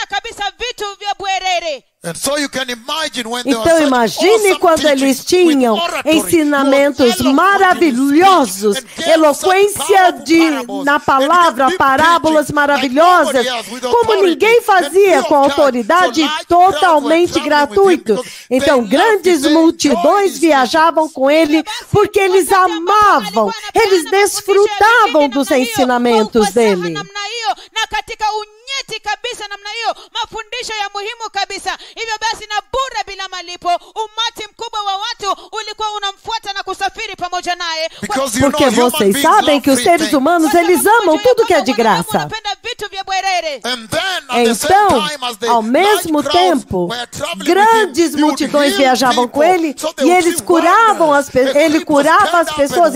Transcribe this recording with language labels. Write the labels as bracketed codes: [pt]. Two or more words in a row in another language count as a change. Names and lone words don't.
[pt] Então imagine quando eles tinham ensinamentos maravilhosos, eloquência na palavra, parábolas maravilhosas, como ninguém fazia, com autoridade totalmente gratuito. Então grandes multidões viajavam com ele porque eles amavam, eles desfrutavam dos ensinamentos dele. [sw] Kabisa namna hiyo, mafundisho ya muhimu kabisa. Hivyo basi na bure bila malipo, umati mkubwa wa watu ulikuwa unamfuata na kusafiri pamoja naye. [pt] Porque vocês sabem que os seres humanos, eles amam tudo que é de graça. Então, ao mesmo tempo, grandes multidões viajavam com ele e eles curavam ele curava as pessoas.